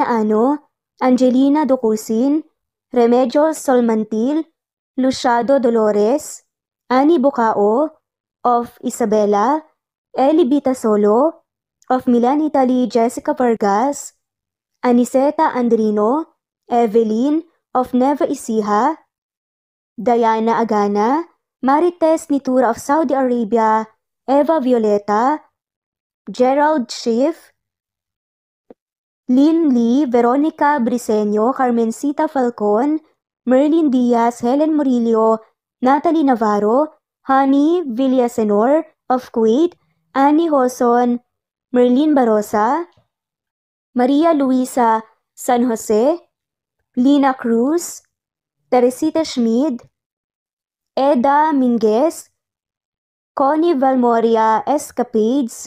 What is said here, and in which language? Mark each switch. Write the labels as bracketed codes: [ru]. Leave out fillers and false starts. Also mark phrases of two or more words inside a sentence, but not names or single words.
[en] Ano, Angelina Docusin, Remedios Solmantil, Luciado Dolores, Ani Bucao, of Isabela, Eli Bita Solo, of Milan Italy Jessica Vargas, Aniseta Andrino, Evelyn, of Neva Ecija, Diana Agana, Marites Nitura of Saudi Arabia, Eva Violeta, Gerald Schiff, Lynn Lee, Veronica Briseño, Carmencita Falcon, Merlin Diaz, Helen Murillo, Natalie Navarro, Honey Villasenor of Kuwait, Annie Hoson, Merlin Barosa, Maria Luisa San Jose, Lina Cruz, Teresita Schmid, Eda Minguez, Connie Valmoria Escapades,